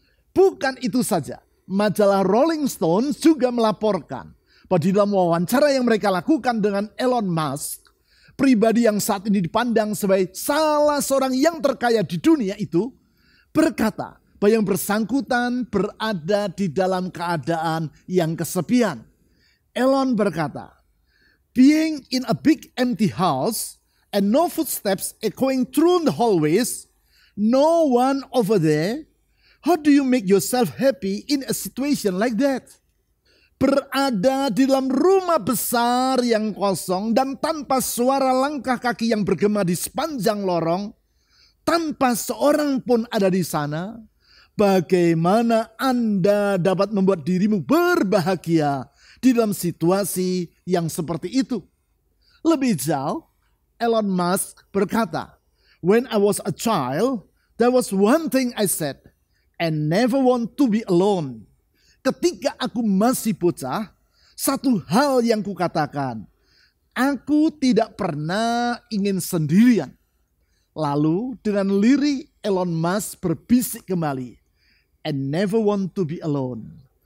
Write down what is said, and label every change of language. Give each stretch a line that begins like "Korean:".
Indonesian: Bukan itu saja, majalah Rolling Stone juga melaporkan bahwa di dalam wawancara yang mereka lakukan dengan Elon Musk, pribadi yang saat ini dipandang sebagai salah seorang yang terkaya di dunia itu, berkata bahwa yang bersangkutan berada di dalam keadaan yang kesepian. Elon berkata,
English: "Being in a big empty house and no footsteps echoing through the hallways, no one over there, how do you make yourself happy in a situation like that?"
Indonesian: Berada di dalam rumah besar yang kosong dan tanpa suara langkah kaki yang bergema di sepanjang lorong, tanpa seorang pun ada di sana, bagaimana Anda dapat membuat dirimu berbahagia di dalam situasi yang seperti itu? Lebih jauh, Elon Musk berkata,
English: "When I was a child, there was one thing I said, I never want to be alone."
Indonesian: Ketika aku masih bocah, satu hal yang kukatakan, aku tidak pernah ingin sendirian. Lalu dengan lirih Elon Musk berbisik kembali,
English: "I never want to be alone."